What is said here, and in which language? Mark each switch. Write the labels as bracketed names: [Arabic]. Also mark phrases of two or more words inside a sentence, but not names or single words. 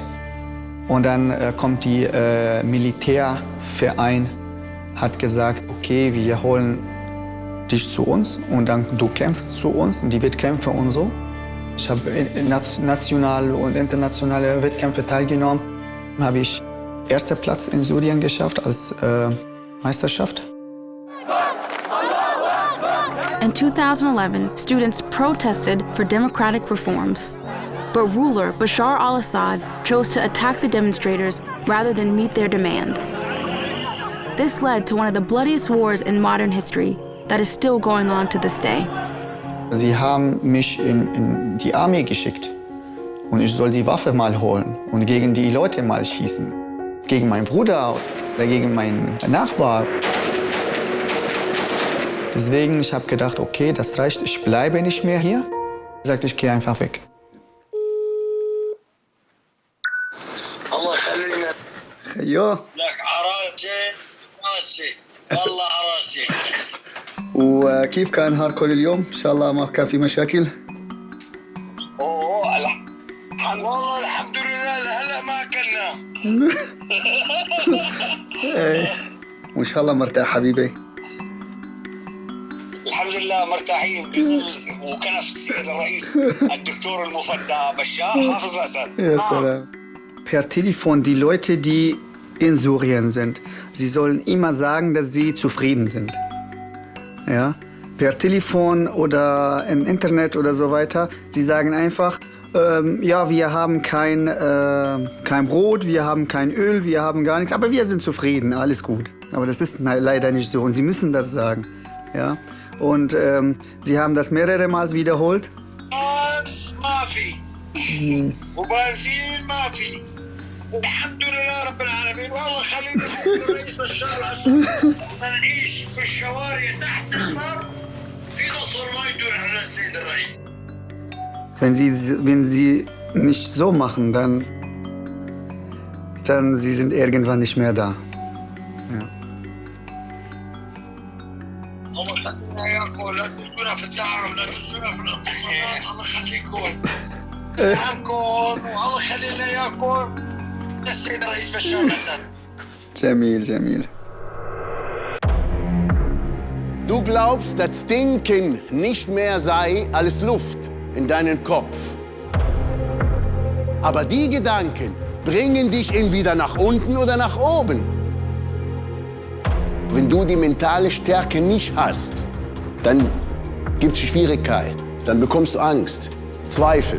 [German] Und dann kommt die Militärverein, hat gesagt, okay, wir holen dich zu uns und dann du kämpfst zu uns, die Wettkämpfe und so. Ich habe nationale und internationale Wettkämpfe teilgenommen. Habe ich 1. Platz in Syrien geschafft als Meisterschaft. [English] In 2011, students protested for democratic reforms. But ruler Bashar al-Assad chose to attack the demonstrators rather than meet their demands. This led to one of the bloodiest wars in modern history that is still going on to this day. [German] Sie haben mich in die Armee geschickt und ich soll die Waffe mal holen und gegen die Leute mal schießen. Gegen meinen Bruder oder gegen meinen Nachbar. Deswegen, ich habe gedacht, okay, das reicht, ich bleibe nicht mehr hier. Ich sagte, ich gehe einfach weg. Ja. [Arabic] وكيف كان نهاركم اليوم؟ إن شاء الله ما كان في مشاكل؟ والله الحمد لله لهلا ما أكلنا. وإن شاء الله مرتاح حبيبي. الحمد لله مرتاحين بظل وكنف السيد الرئيس الدكتور المفدى بشار حافظ الأسد. [German] Ja, salam. Per Telefon die Leute, die in Syrien sind, sie sollen immer sagen, dass sie zufrieden sind. Ja? Per Telefon oder im Internet oder so weiter. Sie sagen einfach, ja, wir haben kein Brot, wir haben kein Öl, wir haben gar nichts, aber wir sind zufrieden, alles gut. Aber das ist leider nicht so und sie müssen das sagen. Ja? Und sie haben das mehrere Mal wiederholt. [Arabic] وبنزين ما في والحمد لله رب العالمين والله خلينا الرئيس بشار الاسد نعيش بالشوارع تحت الماء في نصر ما يدور على السيد الرئيس. [German] Wenn sie nicht so machen, dann sie sind irgendwann nicht mehr da. Ja. [Arabic] الله خلينا ياكل لا تنسونا في الدعم لا تنسونا في الاتصالات الله يخليكم عنكم والله خلينا ياكل السيد الرئيس بشار الاسد. جميل جميل. [German] Du glaubst, das Denken nicht mehr sei als Luft in deinen Kopf. Aber die Gedanken bringen dich entweder nach unten oder nach oben. Wenn du die mentale Stärke nicht hast, dann gibt es Schwierigkeit, dann bekommst du Angst, Zweifel.